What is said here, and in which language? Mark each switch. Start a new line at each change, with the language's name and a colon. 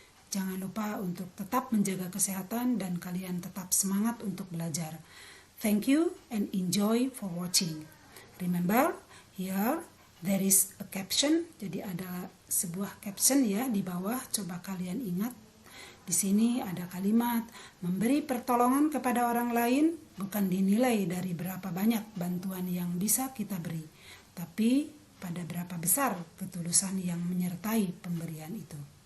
Indonesian: Jangan lupa untuk tetap menjaga kesehatan dan kalian tetap semangat untuk belajar.
English: Thank you and enjoy for watching. Remember, here there is a caption.
Indonesian: Jadi ada sebuah caption ya di bawah. Coba kalian ingat. Di sini ada kalimat, memberi pertolongan kepada orang lain bukan dinilai dari berapa banyak bantuan yang bisa kita beri, tapi pada berapa besar ketulusan yang menyertai pemberian itu.